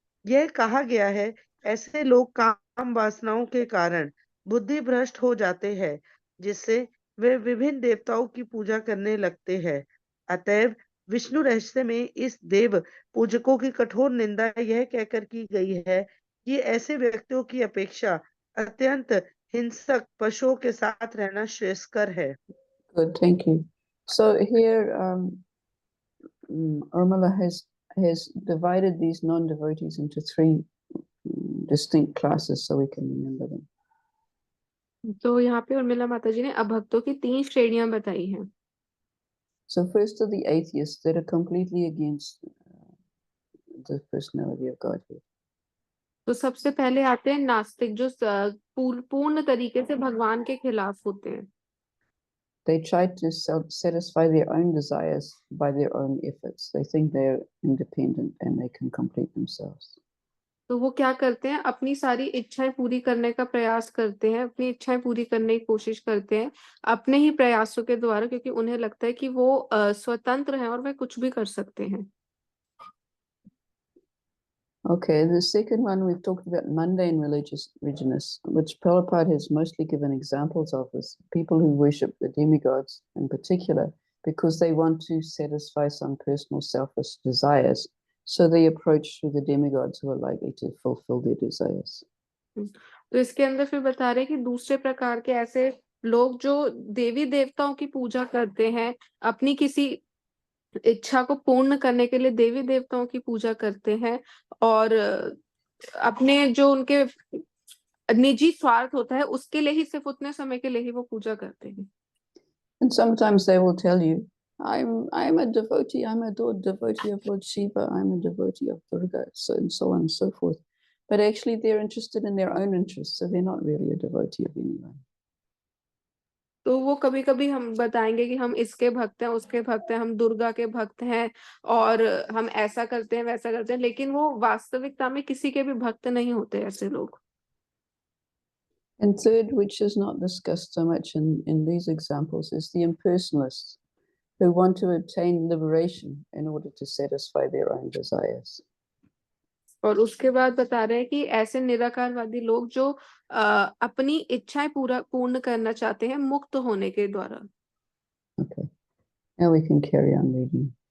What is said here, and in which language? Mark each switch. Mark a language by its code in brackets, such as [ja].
[hi] यह कहा गया है ऐसे लोग काम वासनाओं के कारण बुद्धि भ्रष्ट हो जाते हैं, जिससे वे विभिन्न देवताओं की पूजा करने लगते हैं। अतएव विष्णु रहस्य में इस देव पूजकों की कठोर निंदा यह कहकर की गई है कि ऐसे व्यक्तियों की अपेक्षा अत्यंत हिंसक पशुओं के साथ रहना श्रेयस्कर है। [en] Good, thank you. So here, Urmila has divided these non-devotees into three distinct classes so we can remember them. [hi] तो यहाँ पे उर्मिला माता जी ने अभक्तों की 3 श्रेणियां बताई हैं। [en] So first are the atheists that are completely against the personality of Godhead. [hi] तो सबसे पहले आते हैं नास्तिक, जो पूर्ण तरीके से भगवान के खिलाफ होते हैं। [en] They try to satisfy their own desires by their own efforts. They think they're independent and they can complete themselves. [hi] तो वो क्या करते हैं, अपनी सारी इच्छाएं पूरी करने का प्रयास करते हैं, अपनी इच्छाएं पूरी करने की कोशिश करते हैं अपने ही प्रयासों के द्वारा, क्योंकि उन्हें लगता है कि वो स्वतंत्र हैं और वे कुछ भी कर सकते हैं। [en] Okay, the second one we've talked about mundane religious, which Prabhupada has mostly given examples of, is people who worship the demigods in particular because they want to satisfy some personal selfish desires. So they approach through the demigods who are likely to fulfill their desires. [hi] तो इसके अंदर फिर बता रहे हैं कि दूसरे प्रकार के ऐसे लोग जो देवी देवताओं की पूजा करते हैं, अपनी किसी इच्छा को पूर्ण करने के लिए देवी देवताओं की पूजा करते हैं, और अपने जो उनके निजी स्वार्थ होता है उसके लिए ही, सिर्फ उतने समय के लिए ही वो पूजा करते हैं। [en] And sometimes they will tell you, I'm a devotee, I'm a devotee of Lord Shiva, I'm a devotee of Durga, so and so on and so forth. But actually they're interested in their own interests, so they're not really a devotee of anyone. [hi] तो वो कभी कभी हम बताएंगे कि हम इसके भक्त हैं, उसके भक्त हैं, हम दुर्गा के भक्त हैं, और हम ऐसा करते हैं वैसा करते हैं, लेकिन वो वास्तविकता में किसी के भी भक्त नहीं होते ऐसे लोग। [en] And third, which is not discussed so much in these examples, is the impersonalists who want to obtain liberation in order to satisfy their own desires. [hi] और उसके बाद बता रहे हैं कि ऐसे निराकारवादी लोग जो अपनी इच्छाएं पूर्ण करना चाहते हैं मुक्त होने के द्वारा। [en] Okay, now we can carry on reading.